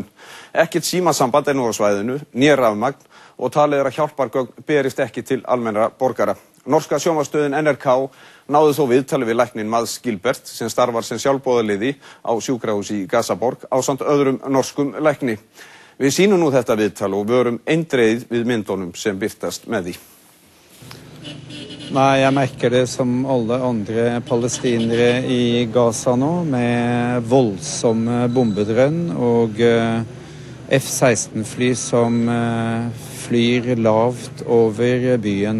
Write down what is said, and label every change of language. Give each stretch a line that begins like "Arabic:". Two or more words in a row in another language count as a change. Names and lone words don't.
Icelandic: Ekkert símasamband nú á svæðinu, né rafmagn og talið að hjálpargögn berist ekki til almennra borgara. Norska sjónvarpsstöðin NRK náði þó viðtali við læknin Mads Gilbert sem starfar sem sjálfboðaliði á sjúkrahúsi í Gazaborg ásamt öðrum norskum lækni. Við sýnum nú þetta viðtal og vörum eindregið við myndunum sem birtast með því.
Norwegian: Nei, jeg merker det som alle andre palestinere i Gaza nå, med voldsomme bombedrønn og F-16-fly som flyr lavt over byen.